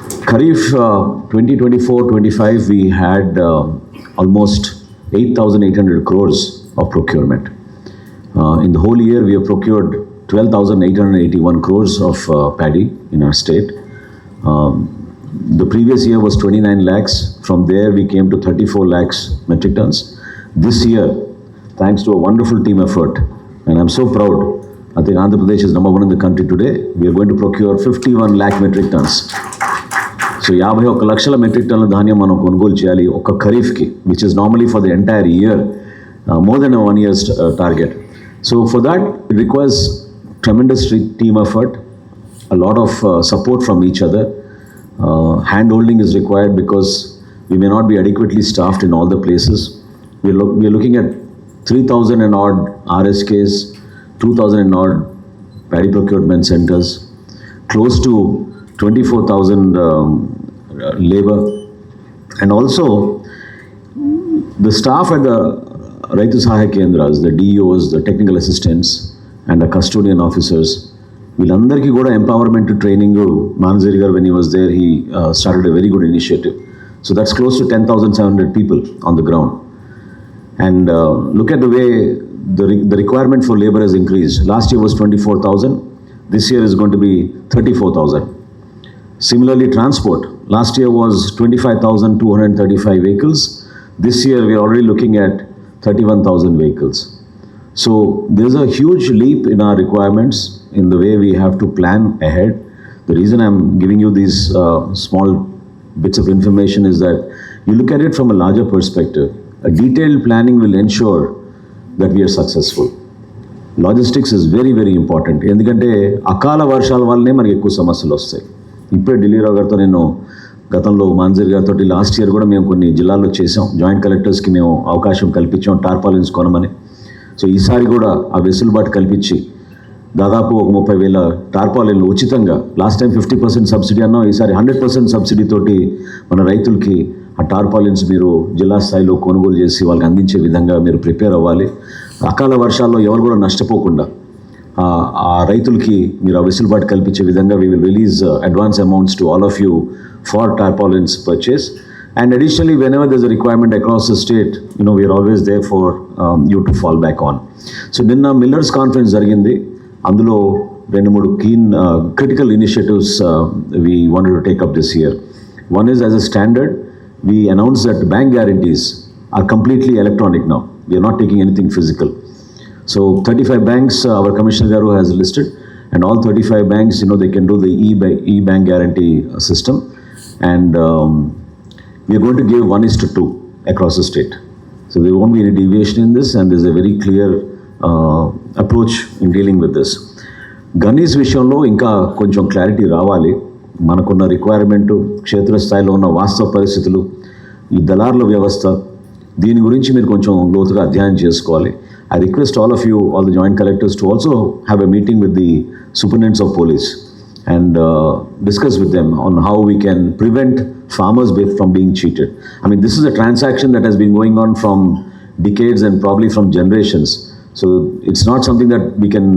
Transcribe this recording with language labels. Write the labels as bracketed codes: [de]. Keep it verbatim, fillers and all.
[en] Kharif twenty twenty four twenty five we had almost eight thousand eight hundred crores of procurement. In the whole year we have procured twelve thousand eight hundred eighty one crores of paddy in our state. The previous year was twenty-nine lakhs. From there, we came to thirty-four lakhs metric tons. This year, thanks to a wonderful team effort, and I'm so proud, I think Andhra Pradesh is number one in the country today. We are going to procure fifty-one lakh metric tons. So, fifty-one lakhs metric tons [te] dhanyam manu konugolu cheyali okka kharif ki, [en] which is normally for the entire year, uh, more than a one year's uh, target. So, for that, it requires tremendous re- team effort, a lot of uh, support from each other. Uh, hand holding is required because we may not be adequately staffed in all the places. We are, look, we are looking at three thousand and odd R S Ks, two thousand and odd paddy procurement centers, close to twenty-four thousand um, uh, labor, and also the staff at the Raitu Sahaya Kendras, the D E Os, the technical assistants, and the custodian officers. [te] వీళ్ళందరికీ కూడా [en] Empowerment training Manjari garu when he was there he started a very good initiative. So that's close to ten thousand seven hundred people on the ground. And look at the way the the requirement for labour has increased. Last year was twenty four thousand, this year is going to be thirty four thousand. Similarly, transport. Last year was twenty-five thousand two hundred thirty-five vehicles. This year, we are already looking at thirty-one thousand vehicles. So, there is a huge leap in our requirements in the way we have to plan ahead. The reason I am giving you these uh, small bits of information is that you look at it from a larger perspective. A detailed planning will ensure that we are successful. Logistics is very very important, [te] ఎందుకంటే అకాల వర్షాల వల్లనే మనకి ఎక్కువ సమస్యలు వస్తాయి. ఇప్పుడే ఢిల్లీ రావు గారితో నేను గతంలో మాన్జీర్ గారితో లాస్ట్ ఇయర్ కూడా మేము కొన్ని జిల్లాల్లో చేసాం. జాయింట్ కలెక్టర్స్కి మేము అవకాశం కల్పించాం టార్పాలిన్స్ కొనమని. సో ఈసారి కూడా ఆ వెసులుబాటు కల్పించి దాదాపు ఒక ముప్పై వేల టార్పాలిన్లు ఉచితంగా, [en] last time fifty percent subsidy [te] అన్నాం, ఈసారి హండ్రెడ్ పర్సెంట్ సబ్సిడీ తోటి మన రైతులకి ఆ టార్పాలిన్స్ మీరు జిల్లా స్థాయిలో కొనుగోలు చేసి వాళ్ళకి అందించే విధంగా మీరు ప్రిపేర్ అవ్వాలి. అకాల వర్షాల్లో ఎవరు కూడా నష్టపోకుండా ఆ- ఆ రైతులకి మీరు ఆ వెసులుబాటు కల్పించే విధంగా [en] We will release advance amounts to all of you for tarpaulins purchase. And additionally whenever there's a requirement across the state you know we're always there for you to fall back on. [te] So నిన్న millers conference జరిగింది. అందులో రెండు మూడు keen critical initiatives [en] We wanted to take up this year. One is as a standard we announce that bank guarantees are completely electronic now. We're not taking anything physical. So thirty-five banks, uh, our Commissioner Garu has listed, and all thirty-five banks, you know, they can do the e-ba- e-bank guarantee uh, system. And um, we are going to give one is to two across the state. So there won't be any deviation in this, and there's a very clear uh, approach in dealing with this. [te] Gunnies విషయంలో ఇంకా కొంచెం clarity రావాలి. మనకున్న requirement, క్షేత్రస్థాయిలో ఉన్న వాస్తవ పరిస్థితులు, ఈ దళారుల వ్యవస్థ, దీని గురించి మీరు కొంచెం లోతుగా అధ్యయనం చేసుకోవాలి. [en] I request all of you, all the joint collectors to also have a meeting with the superintendents of police and uh, discuss with them on how we can prevent farmers be- from being cheated. I mean, this is a transaction that has been going on from decades and probably from generations. So it's not something that we can